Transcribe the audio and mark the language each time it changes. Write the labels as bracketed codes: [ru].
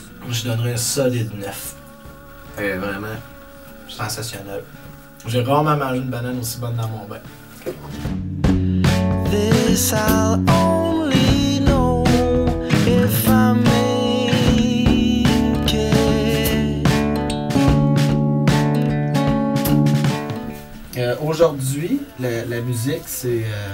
[fr] Je donnerais un solide 9. Vraiment sensationnel. J'ai rarement mangé une banane aussi bonne dans mon bain. [en] This I'll only know if I make it. [fr] Aujourd'hui, la musique, c'est...